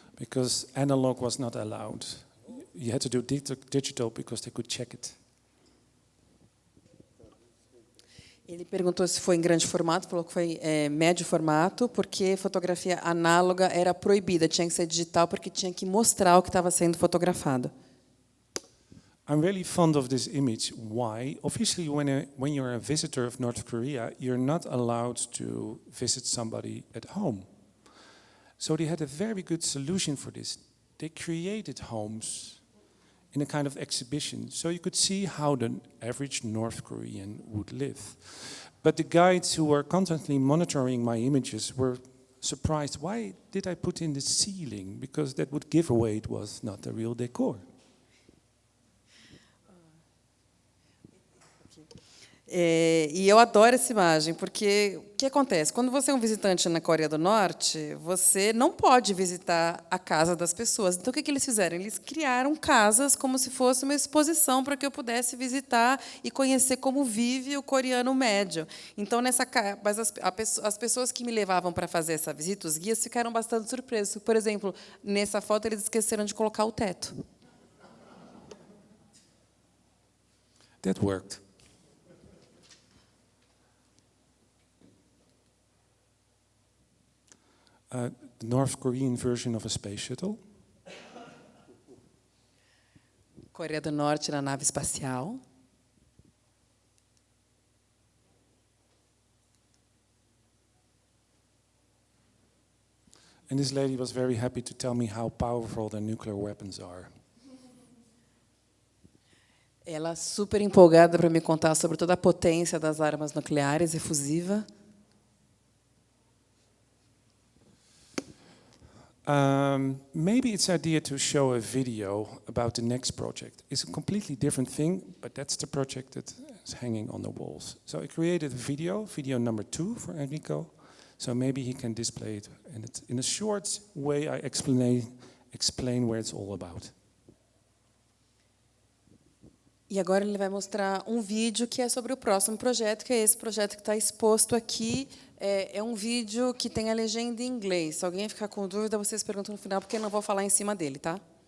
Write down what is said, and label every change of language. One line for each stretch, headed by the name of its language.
English: Because analog was not allowed. You had to do digital because they could check it.
Portuguese: Ele perguntou se foi em grande formato, falou que foi médio formato, porque fotografia análoga era proibida, tinha que ser digital porque tinha que mostrar o que estava sendo fotografado.
English: I'm really fond of this image. Why? Obviously, when you're a visitor of North Korea, you're not allowed to visit somebody at home. So they had a very good solution for this. They created homes in a kind of exhibition, so you could see how the average North Korean would live. But the guides who were constantly monitoring my images were surprised. Why did I put in the ceiling? Because that would give away it was not a real decor.
Portuguese: E eu adoro essa imagem, porque o que acontece? Quando você é um visitante na Coreia do Norte, você não pode visitar a casa das pessoas. Então, o que eles fizeram? Eles criaram casas como se fosse uma exposição para que eu pudesse visitar e conhecer como vive o coreano médio. Então, mas as pessoas que me levavam para fazer essa visita, os guias, ficaram bastante surpresos. Por exemplo, nessa foto, eles esqueceram de colocar o teto.
English: That worked. The North Korean version of a space shuttle.
Portuguese: Coreia do Norte na nave espacial.
English: And this lady was very happy to tell me how powerful their nuclear weapons are.
Portuguese: Ela super empolgada para me contar sobre toda a potência das armas nucleares efusiva.
English: Maybe it's idea to show a video about the next project. It's a completely different thing, but that's the project that is hanging on the walls. So I created a video number 2 for Enrico. So maybe he can display it. And in a short way, I explain where it's all about.
Portuguese: E agora ele vai mostrar um vídeo que é sobre o próximo projeto, que é esse projeto que está exposto aqui. É um vídeo que tem a legenda em inglês. Se alguém ficar com dúvida, vocês perguntam no final, porque eu não vou falar em cima dele, tá?